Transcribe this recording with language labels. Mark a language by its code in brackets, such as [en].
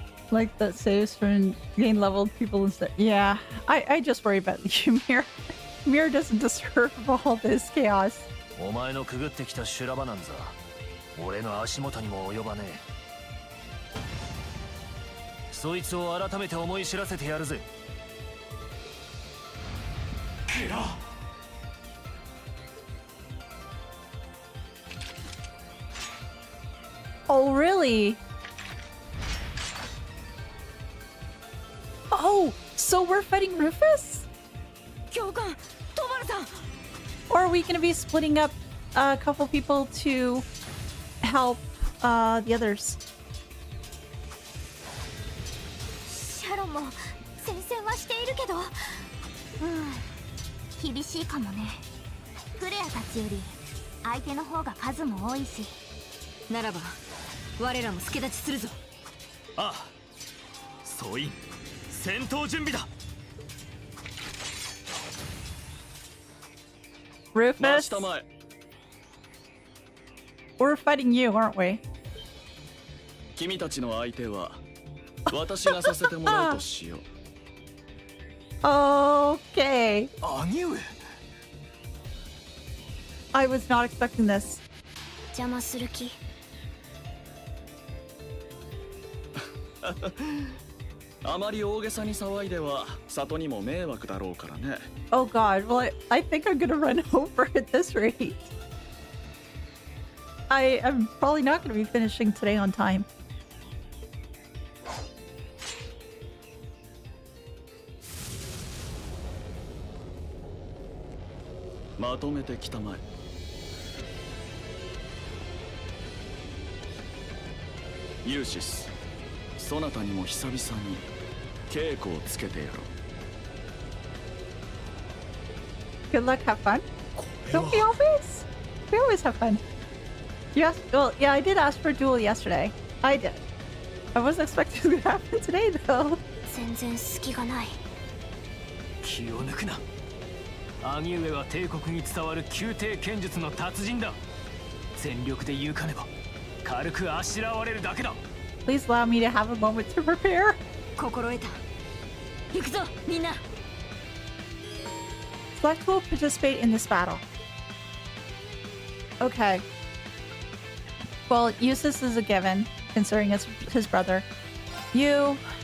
[en] Like that saves from gain leveled people and stuff. Yeah, I just worry about Ymir. Ymir doesn't deserve all this chaos. [ja] お前のくぐってきた修羅場なんざ俺の足元にも及ばねえ。そいつを改めて思い知らせてやるぜ。クロ。 [en] Oh, really? Oh, so we're fighting Rufus? [ja] 教官、トマルさん。 [en] Or are we going to be splitting up a couple people to help the others? [ja] シャロンも戦線はしているけど、厳しいかもね。クレアたちより相手の方が数も多いし。ならば我らも助立ちするぞ。ああ、総員戦闘準備だ。 [en] Rufus, we're fighting you, aren't we? [ja] 君たちの相手は私がさせてもらうとしよう。 [en] Okay. [ja] 兄上。 [en] I was not expecting this. [ja] 邪魔する気。あまり大げさに騒いでは里にも迷惑だろうからね。 [en] Oh god, well I think I'm gonna run over at this rate. I am probably not gonna be finishing today on time. [ja] まとめてきたまえ。ユーシス、そなたにも久々に稽古をつけてやろう。 [en] Good luck, have fun. Don't we always? We always have fun. Yes, well, yeah, I did ask for a duel yesterday. I did. I wasn't expecting it to happen today, though. [ja] 全然隙がない。気を抜くな。兄上は帝国に伝わる宮廷剣術の達人だ。全力で言うかねば軽くあしらわれるだけだ。 [en] Please allow me to have a moment to prepare. [ja] 心得た。行くぞみんな。 [en] Select will participate in this battle. Okay. Well, Eustace is a given, considering it's his brother. You.